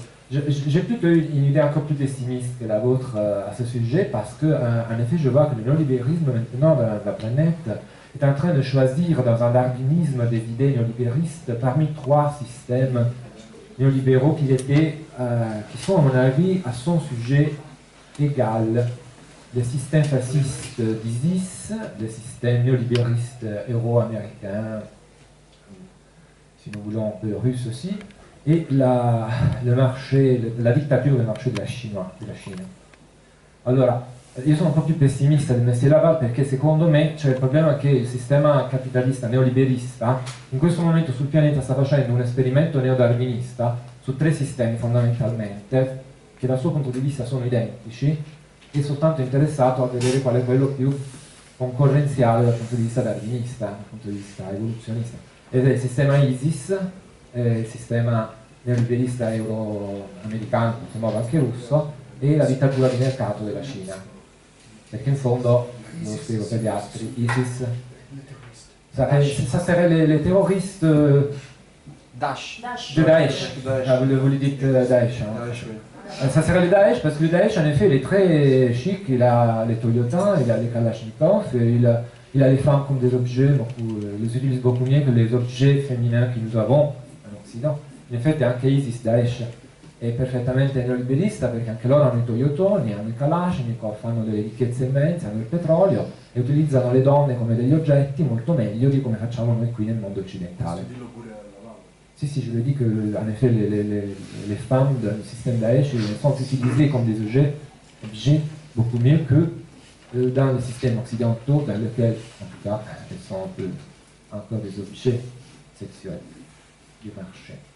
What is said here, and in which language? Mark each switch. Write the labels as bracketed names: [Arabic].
[French] J'ai plutôt une idée encore plus pessimiste que la vôtre à ce sujet parce que, en effet, je vois que le néolibéralisme maintenant dans la planète est en train de choisir dans un darwinisme des idées néolibéristes parmi 3 systèmes néolibéraux qui sont, à mon avis, à son sujet égal. Le système fasciste d'ISIS, le système néolibériste euro-américain, si nous voulons un peu russe aussi, et [Italian] la dittatura del marché della Cina. Allora, io sono un po' più pessimista del Messie Laval perché secondo me c'è il problema che il sistema capitalista neoliberista in questo momento sul pianeta sta facendo un esperimento neodarwinista su 3 sistemi fondamentalmente che dal suo punto di vista sono identici e soltanto interessato a vedere qual è quello più concorrenziale dal punto di vista darwinista, dal punto di vista evoluzionista. Ed è il sistema ISIS, il sistema neoliberista euro-americano, in qualche modo anche russo, e la dittatura di mercato della Cina. Perché in fondo, lo spiego per gli altri, ISIS, [French] ça serait les terroristes Daesh. de Daesh. Vous le dites Daesh. Hein. Daesh, oui. Ça serait le Daesh, parce que le Daesh, en effet, il est très chic, il a les Toyota, il a les Kalachnikov, il a les femmes comme des objets, les utilise beaucoup mieux que les objets féminins que nous avons en Occident. [Italian] In effetti anche ISIS, Daesh, è perfettamente neoliberista perché anche loro hanno i Toyotoni, hanno i Kalashnikov, hanno delle ricchezze immense, hanno il petrolio e utilizzano le donne come degli oggetti molto meglio di come facciamo noi qui nel mondo occidentale. [French] Si, je le dis que, en effet, les femmes du système Daesh sont utilisées comme des objets beaucoup mieux que dans les systèmes occidentaux dans lesquels, en tout cas, elles sont un peu encore des objets sexuels du marché.